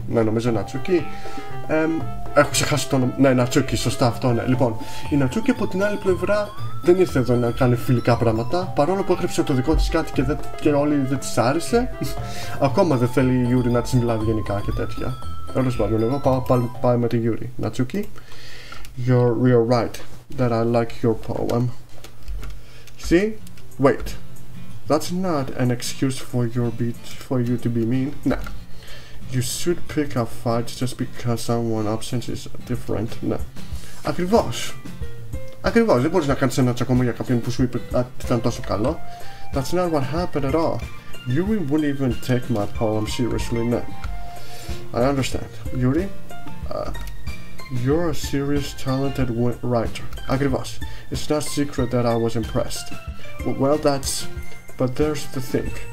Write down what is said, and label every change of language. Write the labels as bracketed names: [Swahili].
[Greek] Ναι, νομίζω Natsuki. Έχω ξεχάσει το όνομα. Ναι, Natsuki, σωστά αυτό, ναι. Λοιπόν, η Natsuki από την άλλη πλευρά δεν ήρθε εδώ να κάνει φιλικά πράγματα. Παρόλο που έγραψε το δικό της κάτι και όλοι δεν της άρεσε. Ακόμα δεν θέλει η Yuri να της μιλάει γενικά και τέτοια. Τέλος πάντων, εγώ πάω με τη Yuri. [English] Natsuki, you're right that I like your poem. See? Wait. That's not an excuse for you to be mean. No. You should pick a fight just because someone absent is different. [Greek] No. Ακριβώς. Δεν μπορείς να κάνεις ένα τσακωμό για κάποιον που σου είπε ότι ήταν τόσο καλό. [English] That's not what happened at all. Yuri wouldn't even take my poem seriously. No. I understand. Yuri, you're a serious, talented writer. [Greek] Ακριβώς. [English] It's not secret that I was impressed. Well, but there's the thing.